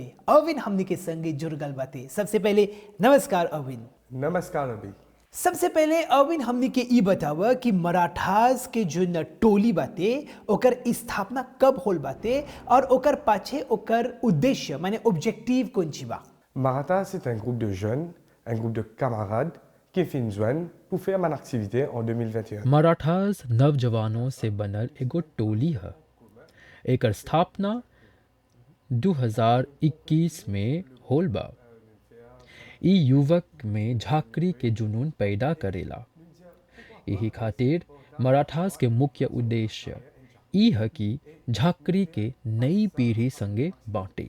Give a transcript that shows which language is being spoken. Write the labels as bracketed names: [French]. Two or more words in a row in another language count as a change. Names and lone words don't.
[Bhojpuri] अविन हमनी के संगे जुड़गल बातें। सबसे पहले नमस्कार अविन। नमस्कार अभी। सबसे पहले अविन हमनी के ई बतावा कि मराठास के जो टोली बाते ओकर स्थापना कब होल बाते और ओकर पाछे ओकर उद्देश्य माने ऑब्जेक्टिव कौन ची बा? [French] Marathas, c'est un groupe de jeunes, un groupe de camarades qui finissent joindre pour faire une activité en 2021. [Bhojpuri] मराठास नवजवानों से बनल एगो टोली है। एकर स्थापना 2021 में होल बा। ई युवक में झाकरी के जुनून पैदा करेला। यही खातिर मराठास के मुख्य उद्देश्य ई है कि झाकरी के नई पीढ़ी संगे बांटे।